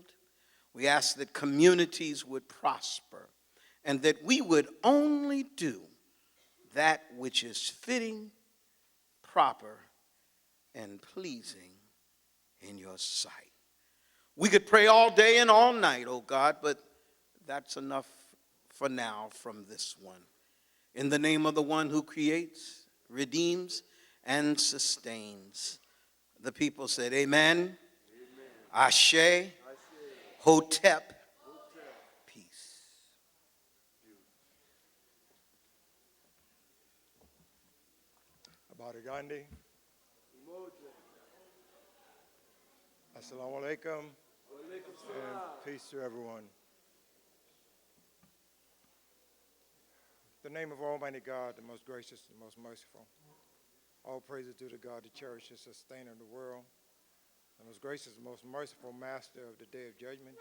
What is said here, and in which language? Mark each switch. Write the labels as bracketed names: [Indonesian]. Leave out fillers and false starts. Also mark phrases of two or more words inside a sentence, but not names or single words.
[English] We ask that communities would prosper, and that we would only do that which is fitting, proper, and pleasing in your sight. We could pray all day and all night, oh God, but that's enough for now from this one. In the name of the one who creates, redeems, and sustains. The people said, amen, amen. [Yoruba] Ashe, Ashe. [English] Hotep, peace. [Swahili] Habari gani? [Arabic] السلام عليكم. [English] And peace to everyone. In the name of Almighty God, the most gracious and most merciful. All praises due to God, the cherisher, sustainer of the world, the most gracious and most merciful master of the day of judgment.